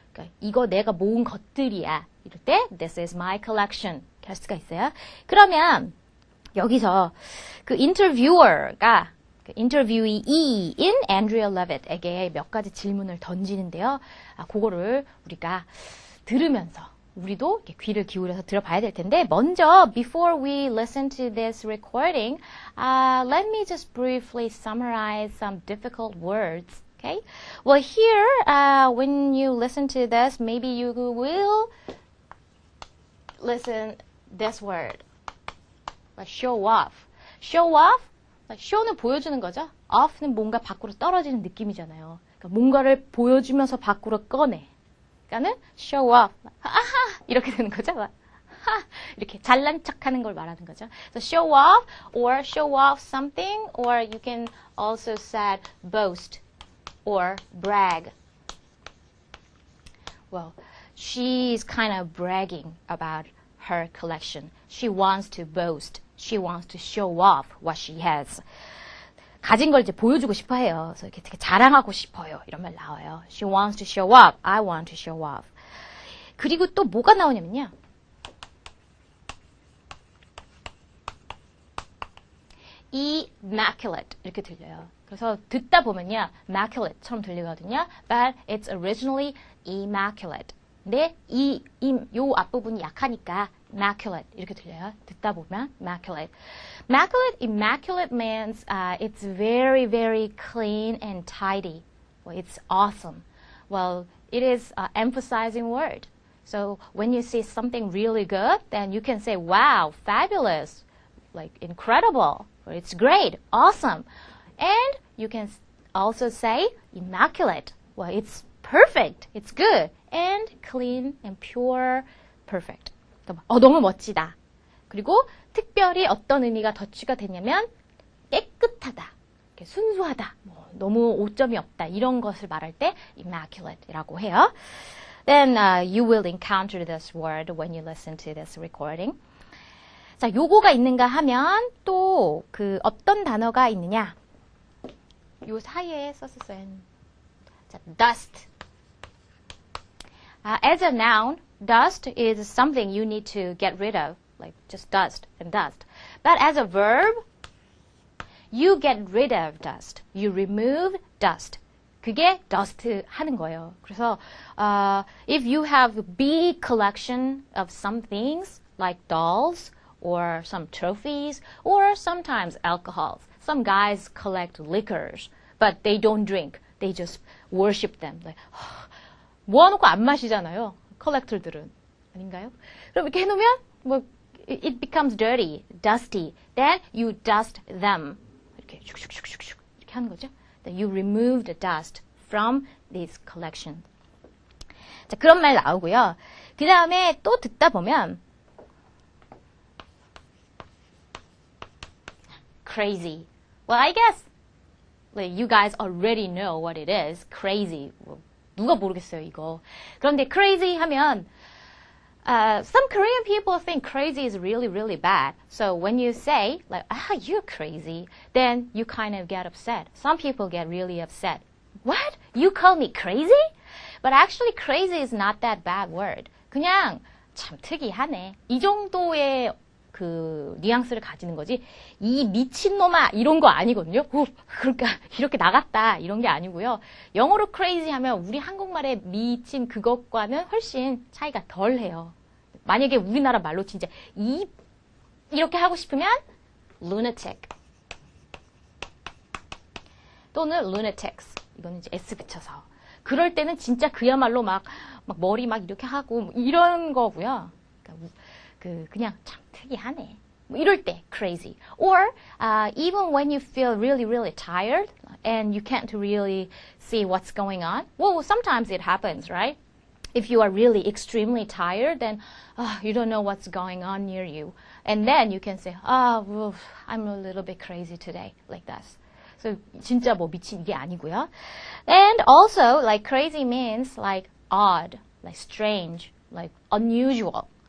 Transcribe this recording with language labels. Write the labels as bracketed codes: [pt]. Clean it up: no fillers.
[ko] 그러니까 이거 내가 모은 것들이야. 이럴 때 [en] this is my collection [ko] 할 수가 있어요. 그러면 여기서 그 인터뷰어가 인터뷰이인 Andrea Levitt에게 몇 가지 질문을 던지는데요. 그거를 우리가 들으면서 우리도 이렇게 귀를 기울여서 들어봐야 될 텐데 먼저 [en] before we listen to this recording, let me just briefly summarize some difficult words. Okay? Well, here, when you listen to this, maybe you will listen this word, like show off. Show off. [ko] show는 보여주는 거죠. off는 뭔가 밖으로 떨어지는 느낌이잖아요. 그러니까 뭔가를 보여주면서 밖으로 꺼내. 그러니까는 show off. 아하! 이렇게 되는 거죠. 하! 이렇게 잘난 척하는 걸 말하는 거죠. [en] So show off or show off something, or you can also say boast or brag. Well, she's kind of bragging about her collection. She wants to boast. She wants to show off what she has. [ko] 가진 걸 이제 보여주고 싶어 해요. 그래서 이렇게 되게 자랑하고 싶어요. 이런 말 나와요. [en] She wants to show off. I want to show off. [ko] 그리고 또 뭐가 나오냐면요. immaculate 이렇게 들려요. 그래서 듣다 보면요. immaculate처럼 들리거든요. [en] But it's originally immaculate. [ko] 근데 요 앞부분이 약하니까 immaculate 이렇게 들려요. 듣다 보면 immaculate. [en] Immaculate means it's very, very clean and tidy. Well, it's awesome. Well, it is an emphasizing word. So when you see something really good, then you can say, wow, fabulous, like incredible, or it's great, awesome. And you can also say immaculate. Well, it's perfect. It's good. And clean and pure. Perfect. [ko] 너무 멋지다. 그리고 특별히 어떤 의미가 덧취가 되냐면 깨끗하다, 순수하다, 너무 오점이 없다 이런 것을 말할 때 immaculate이라고 해요. [en] Then you will encounter this word when you listen to this recording. [ko] 자, 요거가 있는가 하면 또 그 어떤 단어가 있느냐? 요 사이에 썼었어요. 자, dust. [en] As a noun, dust is something you need to get rid of, like just dust and dust. But as a verb, you get rid of dust. You remove dust. [ko] 그게 dust 하는 거예요. 그래서 [en] if you have a big collection of some things like dolls or some trophies or sometimes alcohols. Some guys collect liquors, but they don't drink. They just worship them. Like, [ko] 모아놓고 안 마시잖아요. 컬렉터들은. 아닌가요? 그럼 이렇게 해놓으면 뭐 [en] it becomes dirty, dusty. Then you dust them. [ko] 이렇게 슉슉슉슉슉 이렇게 하는 거죠. [en] Then you remove the dust from this collection. [ko] 자, 그런 말 나오고요. 그 다음에 또 듣다 보면 crazy. [en] Well, I guess like, you guys already know what it is. [ko] Crazy. 누가 모르겠어요, 이거. 그런데 [en] crazy [ko] 하면 [en] some Korean people think crazy is really, really bad. So when you say, like, you're crazy, then you kind of get upset. Some people get really upset. What? You call me crazy? But actually, crazy is not that bad word. [ko] 그냥 참 특이하네. 이 정도의 그 뉘앙스를 가지는 거지. 이 미친놈아 이런 거 아니거든요. 그러니까 이렇게 나갔다 이런 게 아니고요. 영어로 crazy 하면 우리 한국말의 미친 그것과는 훨씬 차이가 덜해요. 만약에 우리나라 말로 진짜 이렇게 하고 싶으면 lunatic 또는 lunatics 이거는 이제 S 붙여서 그럴 때는 진짜 그야말로 막 머리 막 이렇게 하고 이런 거고요. 그러니까 그냥 참 특이하네. 뭐 이럴 때 crazy. [en] Or even when you feel really, really tired and you can't really see what's going on. Well, sometimes it happens, right? If you are really extremely tired, then you don't know what's going on near you. And then you can say, well, I'm a little bit crazy today, like this. So [ko] 진짜 뭐 미친 이게 아니고요. [en] And also, like crazy means like odd, like strange, like unusual.